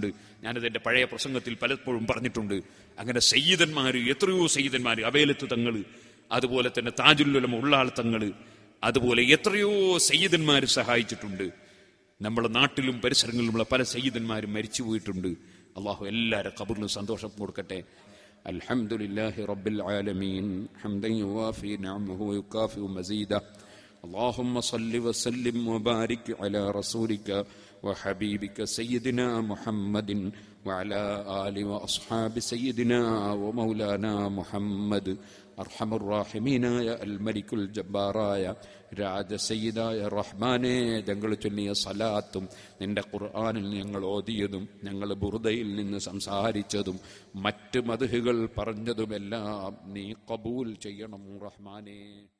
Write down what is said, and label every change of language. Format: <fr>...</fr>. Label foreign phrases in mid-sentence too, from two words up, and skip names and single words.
<ml>ഞാനത് എന്റെ പഴയ പ്രസംഗത്തിൽ പലപ്പോഴും പറഞ്ഞിട്ടുണ്ട്. അങ്ങനെ സയ്യിദന്മാര്, എത്രയോ സയ്യിദന്മാര്, അബേലത്ത് തങ്ങൾ, അതുപോലെ തന്നെ താജുൽ ഉലമ ഉള്ളാൾ തങ്ങൾ, അതുപോലെ എത്രയോ സയ്യിദന്മാര് സഹായിച്ചിട്ടുണ്ട്. നമ്മുടെ നാട്ടിലും പരിസരങ്ങളിലുമുള്ള പല സയ്യിദന്മാരും മരിച്ചു പോയിട്ടുണ്ട്. അള്ളാഹു എല്ലാവരുടെ ഖബറിലും സന്തോഷം കൊടുക്കട്ടെ.</ml> <ar>الحمد لله رب العالمين حمدا يوافي نعمه ويكافئ مزيده. اللهم صل وسلم وبارك على رسولك وحبيبك سيدنا محمد وعلى آل وأصحاب سيدنا ومولانا محمد. أرحم الراحمين يا الملك الجبار يا</ar> <ml>രാജ സയ്യിദായ റഹ്മാനെ, ഞങ്ങൾ ചൊല്ലിയ സലാത്തും നിന്റെ ഖുർആനിൽ ഞങ്ങൾ ഓതിയതും ഞങ്ങൾ ബുർദയിൽ നിന്ന് സംസാരിച്ചതും മറ്റ് മദ്ഹുകൾ പറഞ്ഞതുമെല്ലാം നീ ഖബൂൽ ചെയ്യണം റഹ്മാനെ.</ml>